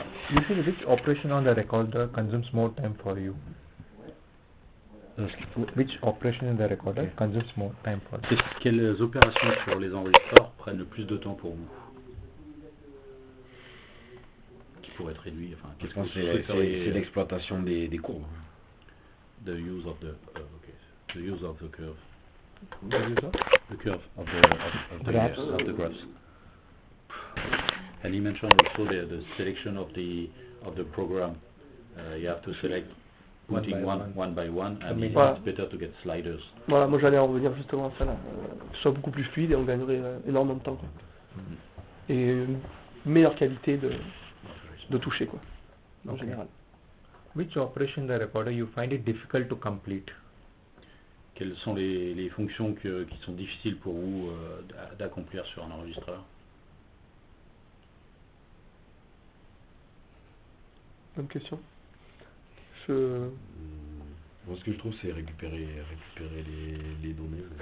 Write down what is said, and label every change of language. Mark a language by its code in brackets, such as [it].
[en] Usually, which operation on the recorder consumes more time for you? Which operation in the recorder consumes more time for you? [fr] Quelles opérations sur les enregistreurs prennent le plus de temps pour vous? Qui pourrait être réduit, enfin, qu'est-ce que c'est l'exploitation des courbes. [en] The use of the curve. The curve of the graphs. And he mentioned also the selection of the program. You have to select putting one by one, and it's better to get sliders. [fr] Voilà, moi j'allais en revenir justement à ça là, que ce soit beaucoup plus fluide et on gagnerait énormément de temps, quoi. Et une meilleure qualité de toucher, quoi, en général. [en] Which operation in the recorder you find it difficult to complete? [fr] Quelles sont les fonctions qui sont difficiles pour vous d'accomplir sur un enregistreur? Bonne question. Moi, ce que je trouve, c'est récupérer les données.